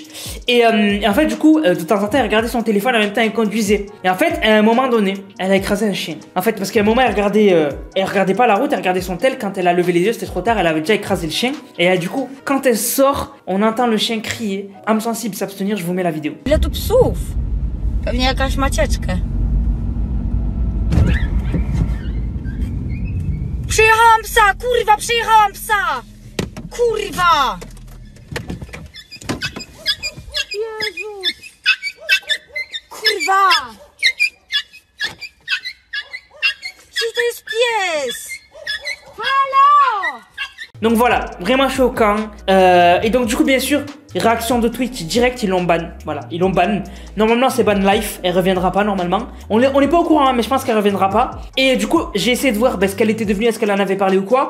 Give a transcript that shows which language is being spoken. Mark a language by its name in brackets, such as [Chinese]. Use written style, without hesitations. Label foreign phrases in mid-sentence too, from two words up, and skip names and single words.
[French] Et en fait, du coup, de temps en temps, elle regardait son téléphone, en même temps, elle conduisait. Et en fait, à un moment donné, elle a écrasé un chien. En fait, parce qu'à un moment, elle regardait pas la route, elle regardait son tel. Quand elle a levé les yeux, c'était trop tard, elle avait déjà écrasé le chien. Et du coup, quand elle sort, on entend le chien crier. Âme sensible, s'abstenir, je vous mets la vidéo. [Polish] Ile tu psów? Pewnie jakaś macieczkę. Przyjechałam psa, kurwa, przyjechałam psa! Kurwa! Jezus! Kurwa! Czy to jest pies? [French] Donc voilà, vraiment choquant. Et donc du coup, bien sûr, réaction de Twitch direct, ils l'ont ban. Voilà, ils l'ont ban. Normalement, c'est [English] ban life. [French] Elle reviendra pas normalement. On n'est pas au courant, hein, mais je pense qu'elle reviendra pas. Et du coup, j'ai essayé de voir ce qu'elle était devenue, est-ce qu'elle en avait parlé ou quoi.